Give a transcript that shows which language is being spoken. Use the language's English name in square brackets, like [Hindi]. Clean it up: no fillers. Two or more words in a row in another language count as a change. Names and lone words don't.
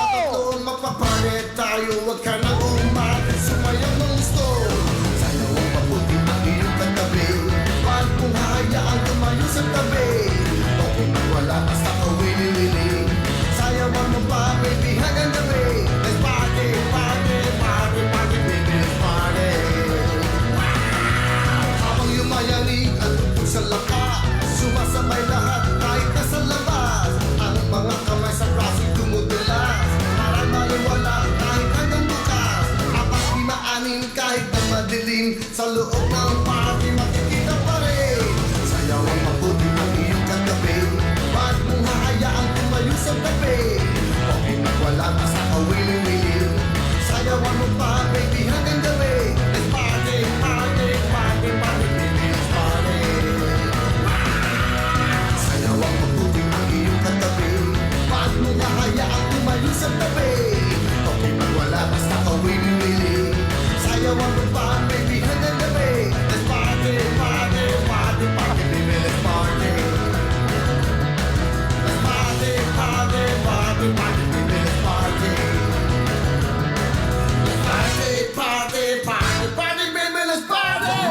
[Filipino] Doon magpapalit tayo. Huwag ka nang umati, sumayaw ng gusto. Sayaw ang mabuti ang iyong katabi. Huwag mong hahayaang tumayo sa tabi. Okay man wala basta kawili-wili. Sayawan mo pa baby hanggang gabi. [English] Let's party, party, party, party, baby, let's party. Wow! [Filipino] Habang yumayanig ang tupog sa lakas. Sumasabay lahat kahit nasa labas. Ang mga kamay sa braso tumutulas. Para maliwala kahit hanggang bukas. Apat, lima, anim kahit na madilim. Sa loob ng party makikita pa rin. Sayaw ang mabuti ang iyong katabi. Huwag mong hahayaang tumayo sa tabi. Okay man wala basta kawili-wili. Sayawan mo pa baby hanggang gabi. [English] Let's party, party, party, party, baby, let's party. [Filipino] Sayaw ang mabuti ang iyong katabi. Huwag mong hahayaang tumayo sa tabi. Okay man wala basta kawili-wili. Sayawan mo pa baby hanggang gabi. [English] Let's party, party, party, party, baby, let's party. Let's party, party, party, party, baby, let's party. Let's party, party, party, party, baby, let's party.